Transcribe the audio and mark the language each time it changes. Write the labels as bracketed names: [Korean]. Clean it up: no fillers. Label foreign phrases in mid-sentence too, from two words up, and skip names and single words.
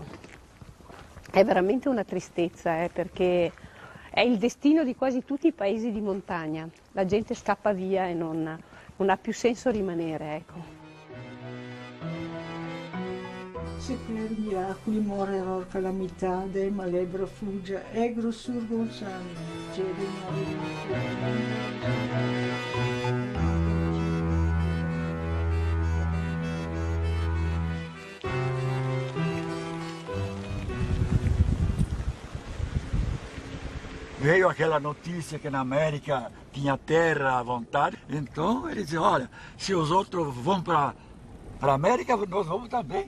[Italian] È veramente una tristezza, perché è il destino di quasi tutti i paesi di montagna. La gente scappa via e non ha più senso rimanere, ecco. Se per miracoli morerò calamidade, ma l'ebro fugge, egro surgo un sangue, [Portuguese] Veio aquela notícia que na América tinha terra à vontade, então ele disse, olha, se os outros vão para a América, nós vamos também.